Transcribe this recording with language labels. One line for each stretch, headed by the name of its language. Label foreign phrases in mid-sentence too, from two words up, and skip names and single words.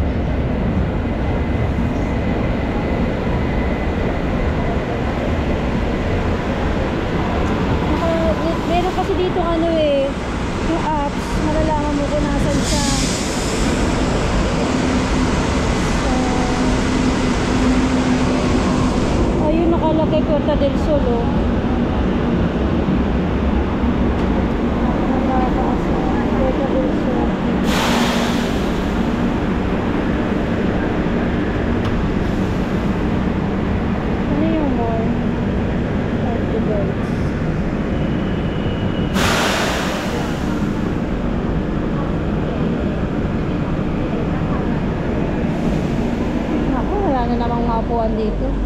Filipino: Meron kasi dito ano eh, yung apps, malalaman mo kung nasan siya. Ayun, nakalagay Puerta del Sol oh. Puerta del Sol. Ano yung mall? Ako, wala na namang mapuan dito.